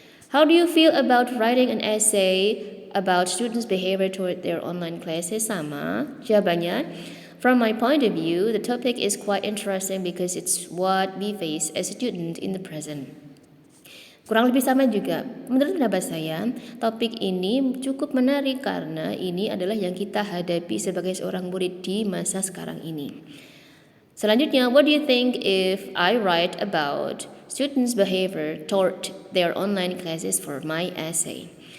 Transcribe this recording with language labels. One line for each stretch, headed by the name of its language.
English: How do you feel about writing an essay about students' behavior toward their online classes?
Indonesian: Sama. Jawabannya,
English: from my point of view, the topic is quite interesting because it's what we face as a student in the present.
Indonesian: Kurang lebih sama juga. Menurut pendapat saya, topik ini cukup menarik karena ini adalah yang kita hadapi sebagai seorang murid di masa sekarang ini. Selanjutnya,
English: what do you think if I write about students' behavior toward their online classes for my essay?